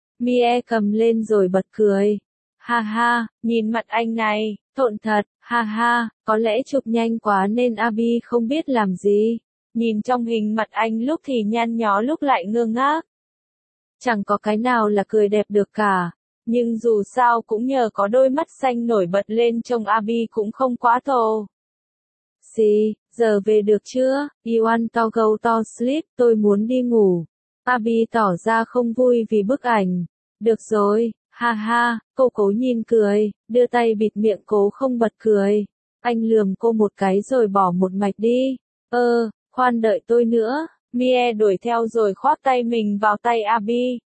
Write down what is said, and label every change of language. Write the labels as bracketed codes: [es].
[vi] Mie cầm lên rồi bật cười. Ha ha, nhìn mặt anh này, thộn thật, ha ha, có lẽ chụp nhanh quá nên Abi không biết làm gì. Nhìn trong hình mặt anh lúc thì nhăn nhó lúc lại ngơ ngác. Chẳng có cái nào là cười đẹp được cả. Nhưng dù sao cũng nhờ có đôi mắt xanh nổi bật lên trông Abi cũng không quá thô. Xì, giờ về được chưa? [en] You want to go to sleep, [vi] tôi muốn đi ngủ. Abi tỏ ra không vui vì bức ảnh. Được rồi. Ha ha, cô cố nhìn cười, đưa tay bịt miệng cố không bật cười. Anh lườm cô một cái rồi bỏ một mạch đi. Khoan đợi tôi nữa. Mie đuổi theo rồi khoác tay mình vào tay Abi.